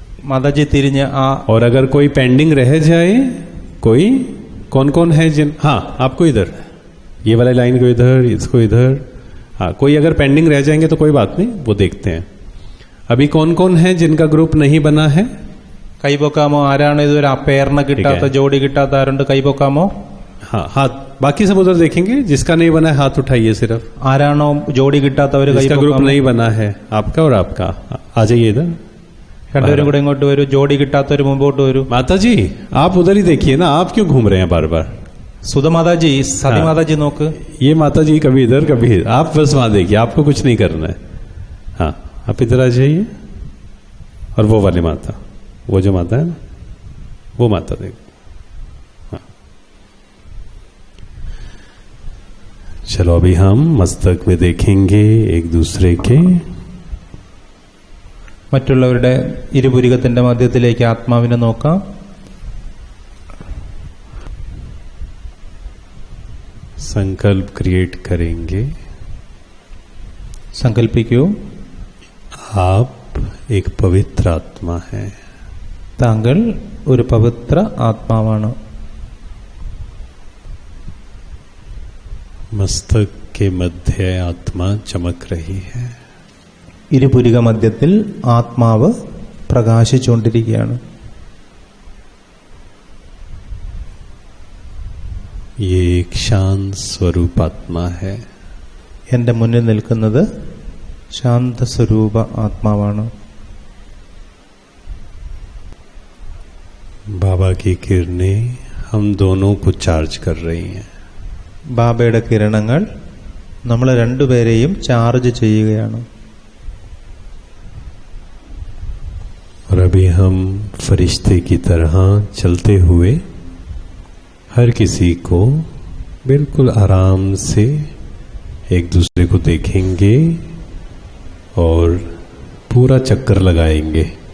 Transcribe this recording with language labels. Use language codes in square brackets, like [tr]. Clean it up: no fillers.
[ml] മാതാജി തിരിഞ്ഞ് ആ [hi] और अगर कोई पेंडिंग रह जाए, कोई कौन कौन है जिन, हाँ आपको इधर, ये वाले लाइन को इधर, इसको इधर, हाँ कोई अगर पेंडिंग रह जाएंगे तो कोई बात नहीं, वो देखते हैं. अभी कौन कौन है जिनका ग्रुप नहीं बना है? [ml] കൈപൊക്കാമോ? ആരാണ് ഇതുവരെ ആ പേരിന് കിട്ടാത്ത, ജോഡി കിട്ടാത്ത ആരുണ്ട്? കൈപൊക്കാമോ? [hi] हाँ हाथ, बाकी सब उधर देखेंगे. जिसका नहीं बना है हाथ उठाइए सिर्फ. [ml] ആരാണോ ജോഡി കിട്ടാത്തവര് [hi] जिसका ग्रुप [ml] കൈപൊക്കാമോ? [hi] नहीं बना है, आपका और आपका, आ जाइए इधर. [ml] രണ്ടുപേരും കൂടെ ഇങ്ങോട്ട് വരൂ. ജോഡി കിട്ടാത്തവര് മുമ്പോട്ട് വരൂ. [hi] माता जी आप उधर ही देखिए ना, आप क्यों घूम रहे हैं बार बार? [ml] സുധ മാതാജി, സതി മാതാജി നോക്ക്. [hi] ये माता जी कभी इधर कभी इधर, आप बस वहां देखिए, आपको कुछ नहीं करना है. हाँ आप इधर आ जाइए. और वो वाली माता, वो जो माता है ना, वो माता देखो. हाँ चलो अभी हम मस्तक में देखेंगे एक दूसरे के. [ml] മറ്റുള്ളവരുടെ ഇരുപുരികത്തിന്റെ മധ്യത്തിലേക്ക് ആത്മാവിനെ നോക്കാം. [hi] संकल्प क्रिएट करेंगे. [ml] സങ്കല്പിക്കൂ, [hi] आप एक पवित्र आत्मा है. [ml] താങ്കൾ ഒരു പവിത്ര ആത്മാവാണ്. [hi] मस्तक के मध्य आत्मा चमक रही है. [ml] ഇരുപുരിക മധ്യത്തിൽ ആത്മാവ് പ്രകാശിച്ചുകൊണ്ടിരിക്കുകയാണ്. [hi] ये एक शांत स्वरूप आत्मा है. [ml] എൻ്റെ മുന്നിൽ നിൽക്കുന്നത് ശാന്തസ്വരൂപ ആത്മാവാണ്. [hi] बाबा की किरणें हम दोनों को चार्ज कर रही हैं. [ml] ബാബയുടെ കിരണങ്ങൾ നമ്മൾ രണ്ടുപേരെയും ചാർജ് ചെയ്യുകയാണ്. [hi] और अभी हम फरिश्ते की तरह चलते हुए हर किसी को बिल्कुल आराम से एक दूसरे को देखेंगे और पूरा चक्कर लगाएंगे.